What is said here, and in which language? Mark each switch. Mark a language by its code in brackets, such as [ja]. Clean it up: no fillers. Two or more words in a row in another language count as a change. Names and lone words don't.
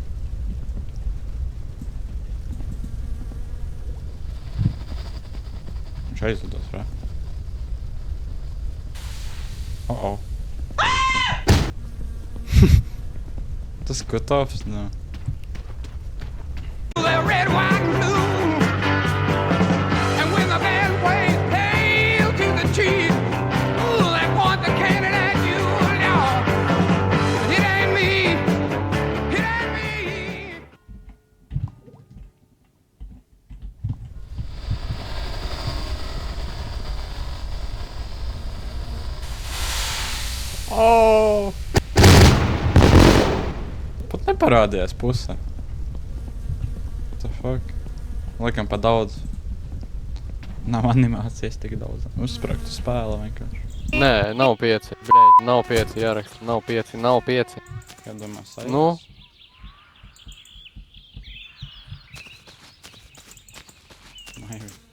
[lv] Viņš aizlidos, vai? Oh. Tas Kotovs, nu. [en] The red, white, and blue. And when the band plays hail to the chief, ooh, they point the cannon at you, Lord. It ain't me. It ain't me. Oh! [lv] Pat neparādījās pusē. [en] What the fuck? [lv] Laikam pa daudz. Nav animācijas tik daudz. Uzspraktu spēle vienkārši. Nē, nav 5. Bļēģi, nav 5 jāraksta. Nav 5, nav 5. Kā domā, sajūtas? Nu? Maivi.